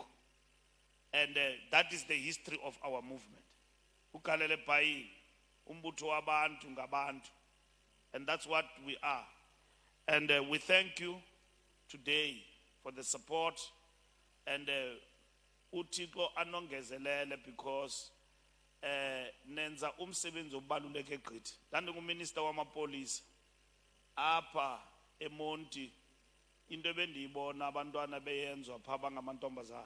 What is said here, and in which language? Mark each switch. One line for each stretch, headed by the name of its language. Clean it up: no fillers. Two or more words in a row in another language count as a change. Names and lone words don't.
English: And that is the history of our movement.
Xhosa: Ukalele pai, umbutho wabantu ngabantu.
English: And that's what we are. And we thank you today for the support.
Xhosa: And uThixo anongezelele because nenza umsebenzi obaluleke gqithi. Ndandinguminister wamapolisa apha eMonti into ebendiyibona abantwana beyenzwa pha bangamantombazana.